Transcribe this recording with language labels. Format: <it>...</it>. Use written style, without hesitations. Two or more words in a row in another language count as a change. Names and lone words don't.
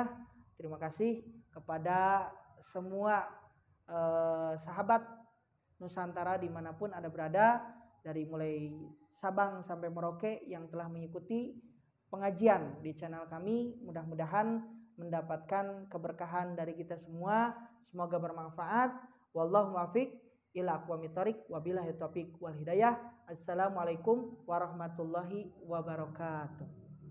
<id>Terima kasih kepada semua sahabat Nusantara dimanapun Anda berada, dari mulai Sabang sampai Merauke yang telah mengikuti pengajian di channel kami. Mudah-mudahan mendapatkan keberkahan dari kita semua. Semoga bermanfaat.</id> <ar>والله الموفق إلى أقوم الطريق وبالله التوفيق والهداية. السلام عليكم ورحمة الله وبركاته.</ar>